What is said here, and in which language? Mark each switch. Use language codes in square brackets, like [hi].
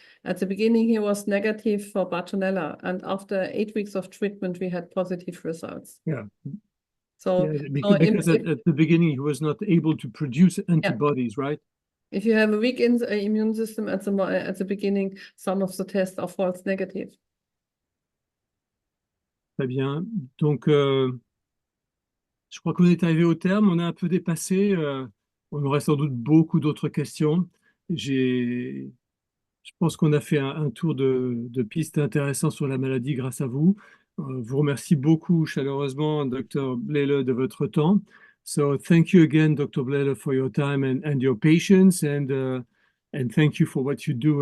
[en] At the beginning, he was negative for Bartonella, and after 8 weeks of treatment, we had positive results. Yeah. So, yeah, because at the beginning, he was not able to produce antibodies, yeah. Right? If you have a weak immune system at the beginning, some of the tests are false negative. [fr] Très bien. Donc, je crois qu'on est arrivé au terme. On a un peu dépassé. On aurait sans doute beaucoup d'autres questions. Je pense qu'on a fait un tour de pistes intéressants sur la maladie grâce à vous. Vous remercie beaucoup chaleureusement, Dr. [en] Blehle, [fr] de votre temps. [en] So thank you again, Dr. Blehle, for your time and your patience, and thank you for what you do.